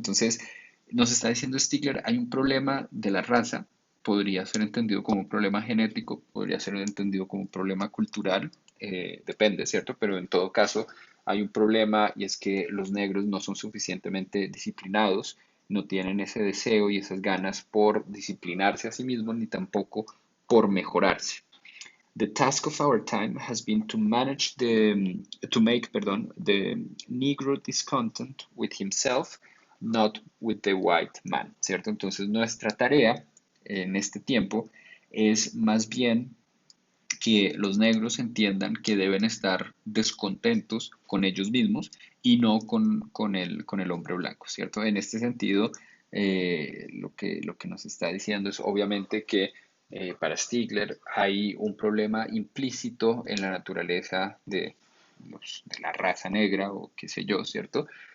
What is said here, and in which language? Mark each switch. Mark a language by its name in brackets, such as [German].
[Spanish] Entonces, nos está diciendo Stigler, hay un problema de la raza, podría ser entendido como un problema genético, podría ser entendido como un problema cultural, depende, ¿cierto? Pero en todo caso, hay un problema y es que los negros no son suficientemente disciplinados, no tienen ese deseo y esas ganas por disciplinarse a sí mismos, ni tampoco por mejorarse. [English] The task of our time has been to manage to make, pardon, the Negro discontent with himself, not with the white man, [Spanish] ¿cierto? Entonces nuestra tarea en este tiempo es más bien que los negros entiendan que deben estar descontentos con ellos mismos y no con el hombre blanco, ¿cierto? En este sentido, lo que nos está diciendo es obviamente que para Stigler hay un problema implícito en la naturaleza de la raza negra o qué sé yo, ¿cierto?